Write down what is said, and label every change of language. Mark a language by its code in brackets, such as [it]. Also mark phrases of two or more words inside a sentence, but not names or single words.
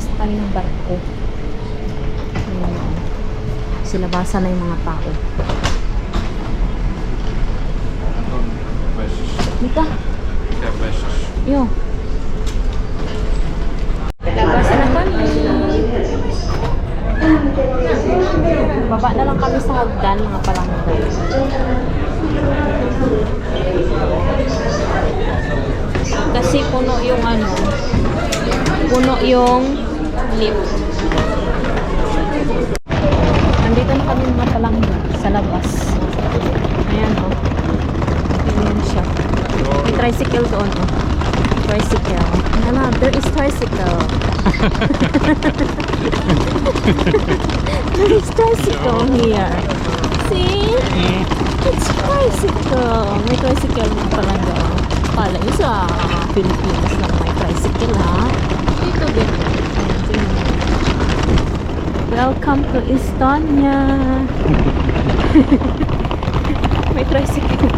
[tl] kami ng barko. Ayan. Silabasan na yung mga tao. Mika, [fi] Mikä vessassa? [tl] yo. Labas na kami. Baba na lang kami sa hagdan, mga palangga. Kasi puno yung puno yung lift. Nandito na kami mga palangga sa labas. Ayan o. Ayan siya. May tricycle doon o. Tricycle. Ano, [en] there is tricycle. There is tricycle here. See? It's tricycle. [tl] May tricycle na pala doon. Kala nyo sa Pilipinas lang may tricycle ha. Dito din. Ayan, tingnan mo. [en] Welcome to Estonia. [tl] May tricycle.